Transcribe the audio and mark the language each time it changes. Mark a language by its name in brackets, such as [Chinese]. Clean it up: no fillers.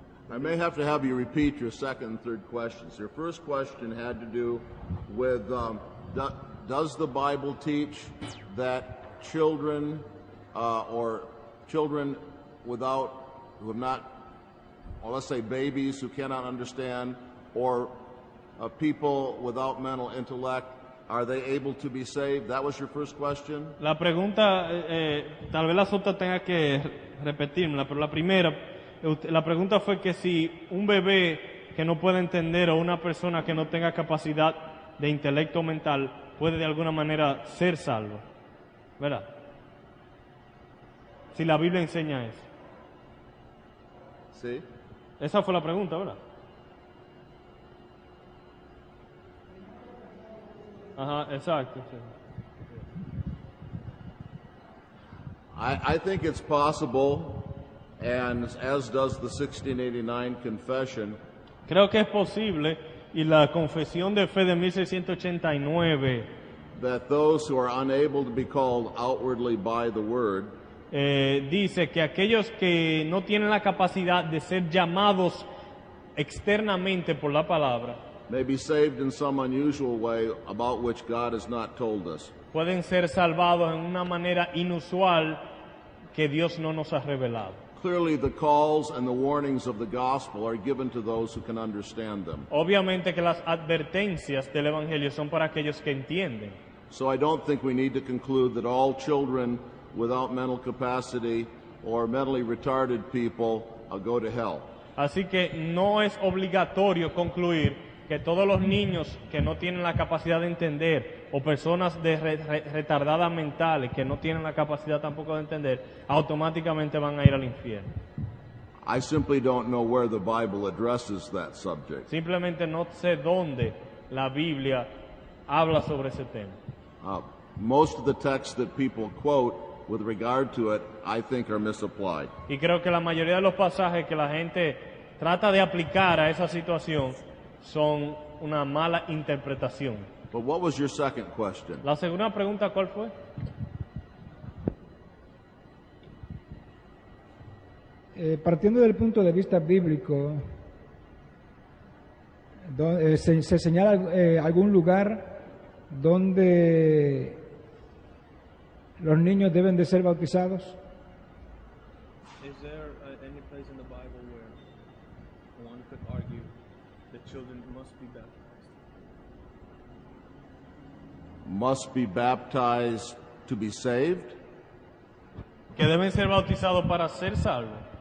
[English] I may have to have you repeat your second and third questions. Your first question had to do with does the Bible teach that children or children without, who have not, or let's say babies who cannot understand, or people without mental intellect, are they able to be saved? That was your first question? [Spanish] La pregunta, tal vez las otras tenga que repetirla, pero la primera, la pregunta fue que si un bebé que no puede entender o una persona que no tenga capacidad de intelecto mental puede de alguna manera ser salvo, ¿verdad? Si la Biblia enseña eso. Sí. Esa fue la pregunta, ¿verdad? Ajá, exacto. Sí. [English] I think it's possible, and as does the 1689 Confession, [Spanish] Creo que es posible, y la Confesión de Fe de 1689 [English] that those who are unable to be called outwardly by the word [Spanish] dice que aquellos que no tienen la capacidad de ser llamados externamente por la palabra [English] may be saved in some unusual way about which God has not told us. [Spanish] pueden ser salvados en una manera inusual que Dios no nos ha revelado. [English] Clearly, the calls and the warnings of the gospel are given to those who can understand them. [Spanish] Obviamente que las advertencias del Evangelio son para aquellos que entienden. [English] So I don't think we need to conclude that all children without mental capacity or mentally retarded people go to hell. [Spanish] Así que no es obligatorio concluir que todos los niños que no tienen la capacidad de entender o personas retardadas mentales que no tienen la capacidad tampoco de entender automáticamente van a ir al infierno. [English] I simply don't know where the Bible addresses that subject. [Spanish] Simplemente no sé dónde la Biblia habla sobre ese tema. [English] Most of the texts that people quote with regard to it, I think, are misapplied. [Spanish] Y creo que la mayoría de los pasajes que la gente trata de aplicar a esa situación son una mala interpretación. [English] But what was your second question? [Spanish] La segunda pregunta, ¿cuál fue? Partiendo del punto de vista bíblico, se señala algún lugar donde los niños deben de ser bautizados. [English] Is there any place in the Bible where one could argue that children must be baptized? Must be baptized to be saved? [Spanish] Que deben ser bautizados para ser salvos.